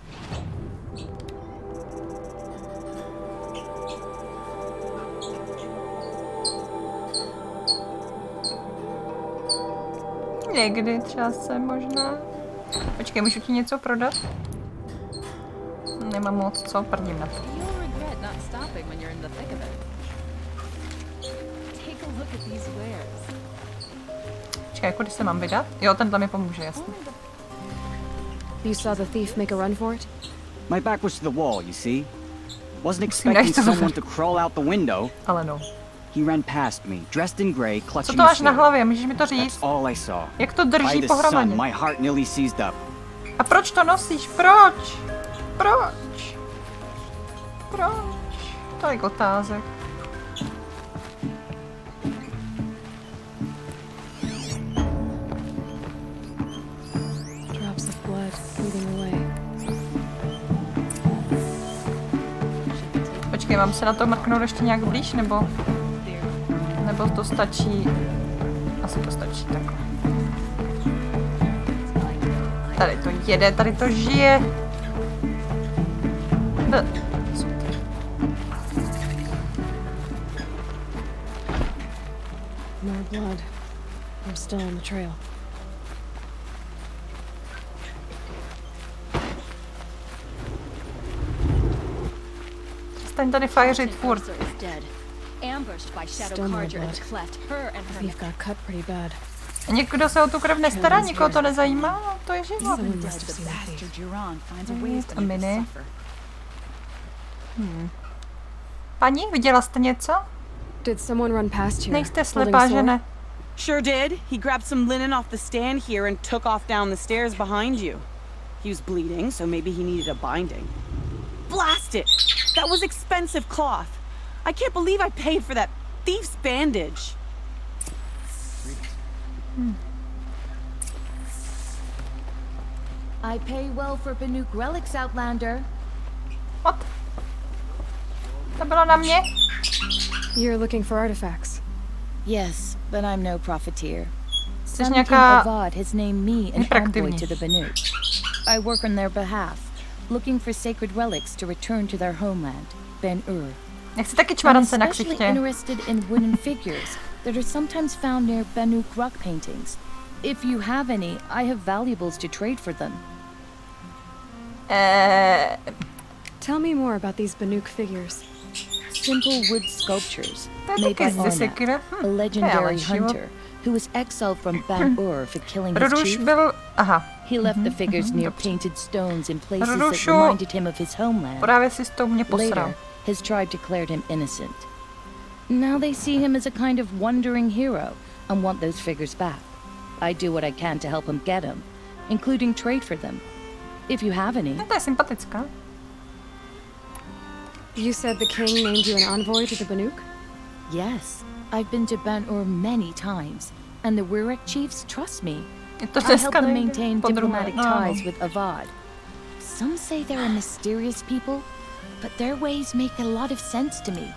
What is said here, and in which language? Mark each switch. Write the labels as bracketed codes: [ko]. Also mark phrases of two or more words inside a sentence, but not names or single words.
[cs] Někdy třeba se možná. Počkej, můžu ti něco prodat? Nemám moc co, prdím na to. Počkej, jako když se mám vydat? Jo, tenhle mi pomůže, jasně. [en] You saw the thief make a run for it? My back was to the wall, you see? Wasn't expecting someone to crawl out the window. [cs] Ale no. [en] He ran past me, dressed in grey, clutching [cs] co to máš na hlavě? Můžeš mi to říct? [en] That's all I saw. [cs] Jak to drží pohromadě? [en] My heart nearly seized up. [cs] A proč to nosíš? Proč? Proč? Proč? Tolik otázek. [en] Drops of blood moving away. [cs] Počkej, mám se na to mrknout ještě nějak blíž, nebo to stačí? Asi to stačí takhle. Tady to jede, tady to žije. [en] More blood. I'm still on the trail. [cs] Staň tady fajřit furt. [en] Still more blood. The thief got cut pretty bad. [cs] Někdo se o tu krev nestará, nikoho to nezajímá, no, to je život. A mini. Paní, viděla jste něco? [en] Did someone run past here? [cs] Nejste slepá, že ne? [en] Sure did. He grabbed some linen off the stand here and took off down the stairs behind you. He was bleeding, so maybe he needed a binding. Blast it! That was expensive cloth. I can't believe I paid for that thief's bandage. I pay well for Banuk relics, Outlander. [cs] What? To bylo na mě? [en] You're looking for artifacts. Yes, but I'm no profiteer. [cs] Jsi [en] Some king [cs] nějaká [en] Avad has named me an envoy to the Banuk. I work on their behalf, looking for sacred relics to return to their homeland, Ben-Ur. [cs] Nechci taky čmarance na [en] I'm especially [cs] ksichtě. [en] interested in wooden figures that are sometimes found near Banuk rock paintings. If you have any, I have valuables to trade for them. Tell me more about these Banuk figures. Simple wood sculptures made by Arnak, a legendary hunter who was exiled from Ban-Ur for killing his chief. He left the figures near painted stones in places that reminded him of his homeland. Later, his tribe declared him innocent. Now they see him as a kind of wandering hero and want those figures back. I do what I can to help him get them, including trade for them. If you have any. [cs] To je sympatická. [en] You said the king named you an envoy to the Banuk? Yes, I've been to Ban-Ur many times, and the Wirek chiefs trust me. I help them maintain diplomatic ties with Avad. Some say they're a mysterious people, but their ways make a lot of sense to me.